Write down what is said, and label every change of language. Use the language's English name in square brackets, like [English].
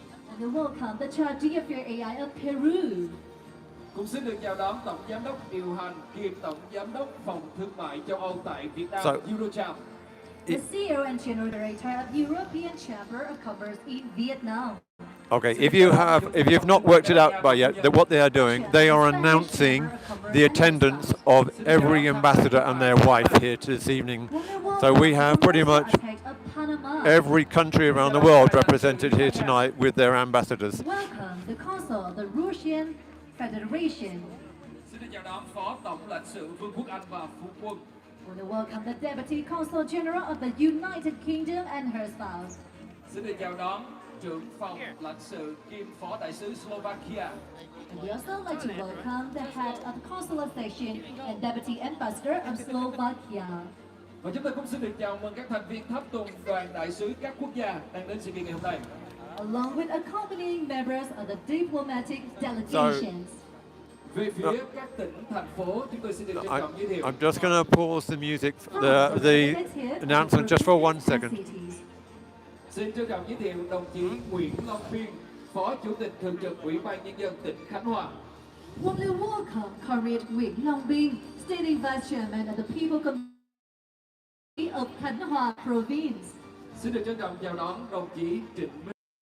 [English] and we welcome the Chartier Fair AI of Peru. [Vietnamese] cũng xin được chào đón tổng giám đốc điều hành kiêm tổng giám đốc phòng thương mại châu Âu tại Việt Nam, [English] So- [Vietnamese] Eurocharm. [English] The CEO and General Director of European Chamber of Commerce in Vietnam. Okay, if you've not worked it out by yet, that what they are doing, they are announcing the attendance of every ambassador and their wife here this evening. So we have pretty much every country around the world represented here tonight with their ambassadors. Welcome the Consul of the Russian Federation. [Vietnamese] Xin được chào đón Phó Tổng lãnh sự Vương quốc Anh và Phu quân. [English] We welcome the Deputy Consul General of the United Kingdom and her spouse. [Vietnamese] Xin được chào đón trưởng phòng lãnh sự kiêm phó đại sứ Slovakia. [English] And we also like to welcome the head of the consular station and Deputy Ambassador of Slovakia. [Vietnamese] Và chúng tôi cũng xin được chào mừng các thành viên tháp tùng đoàn đại sứ các quốc gia đang đến sự kiện ngày hôm nay. [English] Along with accompanying members of the diplomatic delegations. [Vietnamese] Về phía các tỉnh, thành phố, chúng tôi xin được trân trọng giới thiệu. [English] I'm just going to pause the music, the announcement just for 1 second. [Vietnamese] Xin trân trọng giới thiệu đồng chí Nguyễn Long Biên, Phó Chủ tịch Thường trực Ủy ban Nhân dân tỉnh Khánh Hòa. [English] Warmly welcome Comrade Nguyễn Long Biên, State Vice Chairman of the People Committee of Khánh Hòa Province. [Vietnamese] Xin được trân trọng chào đón đồng chí Trịnh Minh